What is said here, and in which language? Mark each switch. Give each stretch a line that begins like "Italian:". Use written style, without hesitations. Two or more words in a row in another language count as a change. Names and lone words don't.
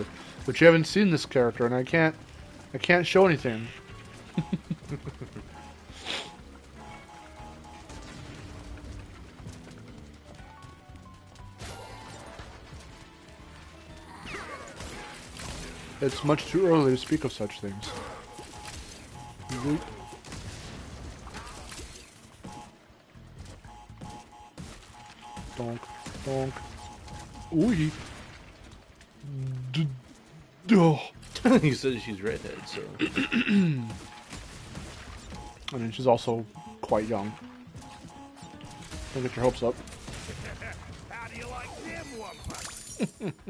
English: But you haven't seen this character, and I can't show anything. It's much too early to speak of such things. Yoop. Donk, donk. Ooh. You said she's redhead, so. I mean, she's also quite young. Don't get your hopes up. How do you like them one?